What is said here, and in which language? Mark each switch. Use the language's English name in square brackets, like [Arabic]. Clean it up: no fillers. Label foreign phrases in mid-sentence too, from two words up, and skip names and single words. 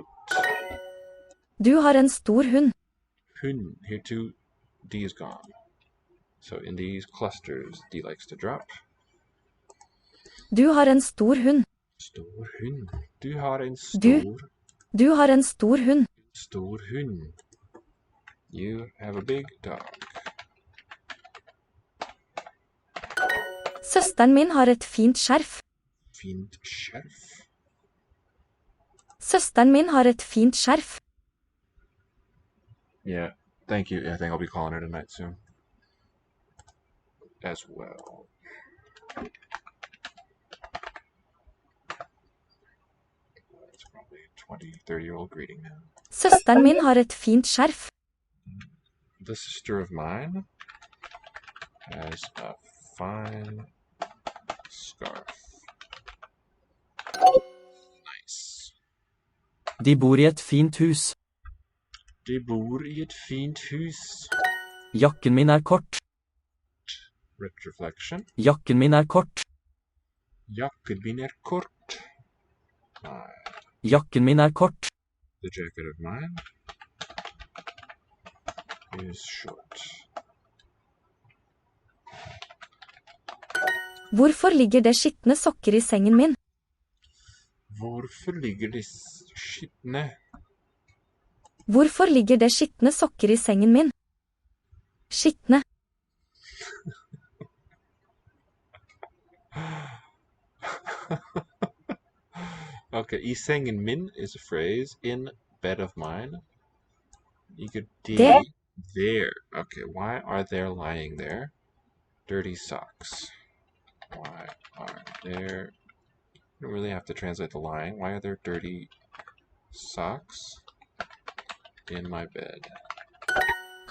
[Norwegian] Du har en stor hund. Hund. [English] Here too, D is gone. So in these clusters, D likes to drop. [Norwegian] Du har en stor hund. Stor hund. Du har en stor. Du har en stor hund. Stor hund. [English] You have a big dog. [Norwegian] Søsteren min har et fint skjerf. Fint skjerf. Søsteren min har et fint skjerf. [English] Yeah, thank you. I think I'll be calling her tonight soon. As well. It's probably a 20, 30-year-old greeting now. [Norwegian] Søsteren min har et fint skjerf. [English] The sister of mine has a fine scarf. Nice. [Norwegian] De bor I et fint hus. De bor I et fint hus. Jakken min kort. [English] Retroflexion. [Norwegian] Jakken min kort. Jakken min kort. Jakken min kort. [English] The jacket of mine is short. [Norwegian] Hvorfor ligger det skitne sokker I sengen min? Hvorfor ligger de skitne? Hvorfor ligger det skitne sokker I sengen min? Skitne. [English] Okay, [Norwegian] I sengen min [English] is a phrase. In bed of mine. You could There. There. Okay, why are there lying there? Dirty socks. Why are there... You don't really have to translate the line. Why are there dirty socks in my bed?